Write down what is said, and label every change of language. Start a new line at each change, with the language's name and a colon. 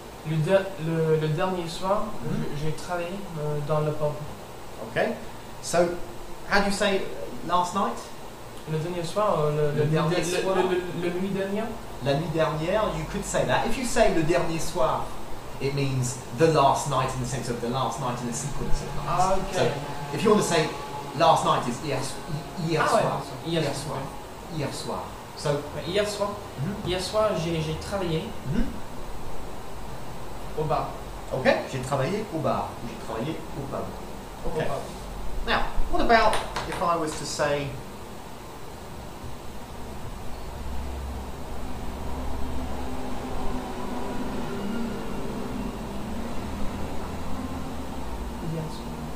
French: Le dernier soir, j'ai travaillé dans le pub.
English: Okay, so how do you say last night?
French: Le dernier soir, le nuit dernière. La nuit dernière,
English: you could say that. If you say
French: le dernier soir,
English: it means the last night in the sense of the last night in the sequence of nights. Ah, okay. So if you want to say last night is
French: hier soir. Hier soir. Hier soir.
English: So
French: hier soir, hier soir, j'ai travaillé au bar. Okay, j'ai travaillé au bar. J'ai travaillé au pub. Okay. Au bar.
English: Now, what about if I was to say
French: Hier soir.